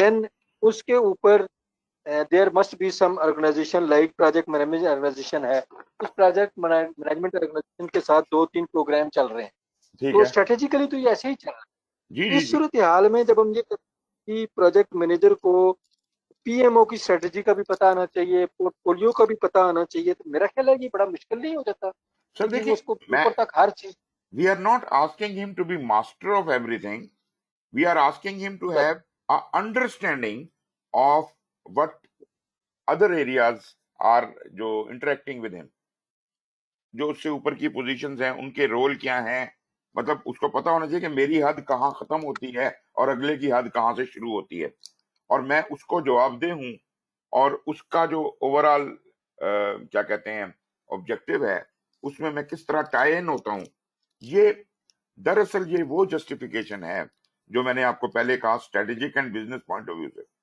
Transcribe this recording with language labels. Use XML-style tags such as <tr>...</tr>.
<ur>دین اس کے اوپر</ur> <en>there must be some</en> <ur>organization like project management organization ہے, اس پروجیکٹ مینجمنٹ آرگنائزیشن کے ساتھ 2-3 پروگرام چل رہے ہیں. ٹھیک تو ہے. اسٹریٹجیکلی تو یہ ایسے ہی چل رہا جی ہے. جی اس جی صورتحال میں جب ہم یہ کرتے ہیں کہ پروجیکٹ مینیجر کو پی ایم او کی اسٹریٹجی کا بھی پتہ آنا چاہیے, پورٹ فولیو کا بھی پتہ آنا چاہیے, تو میرا خیال ہے یہ بڑا مشکل نہیں ہو جاتا سر کہ وہ دیکھیں, اس کو میں اوپر تک ہر چیز.</ur> <en>we are not asking him to be master of everything. We are asking him to have a understanding of what other areas are جو interacting with him,</en> <ur>جو اس سے اوپر کی پوزیشنز ہیں ان کے رول کیا ہیں. مطلب اس کو پتا ہونا چاہیے کہ میری حد کہاں ختم ہوتی ہے اور اگلے کی حد کہاں سے شروع ہوتی ہے, اور میں اس کو جواب دہ ہوں, اور اس کا جو اوور آل کیا کہتے ہیں آبجیکٹو ہے اس میں میں کس طرح ٹائی ان ہوتا ہوں. یہ دراصل یہ وہ جسٹیفیکیشن ہے جو میں نے آپ کو پہلے کہا strategic and business point of view سے.</ur>